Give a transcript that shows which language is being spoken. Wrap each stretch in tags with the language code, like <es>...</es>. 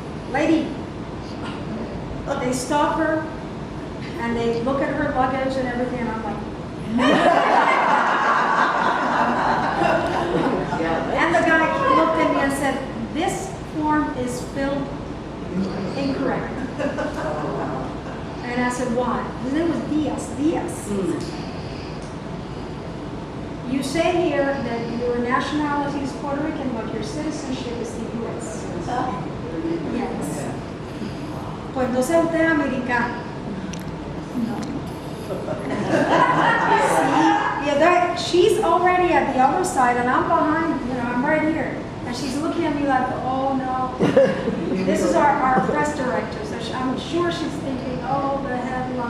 <en>Lady, they stop her and they look at her luggage and everything, and I'm like, and the guy looked at me and said, this form is filled incorrect. And I said, why? His name was Diaz. You say here that your nationality is Puerto Rican, but your citizenship is the U.S. Yes.</en> <es>Pues entonces usted es americano. No.</es> <en>See, she's already at the other side, and I'm behind. I'm right here, and she's looking at me like, oh no. This is our press director, so I'm sure she's thinking, oh the hell.</en>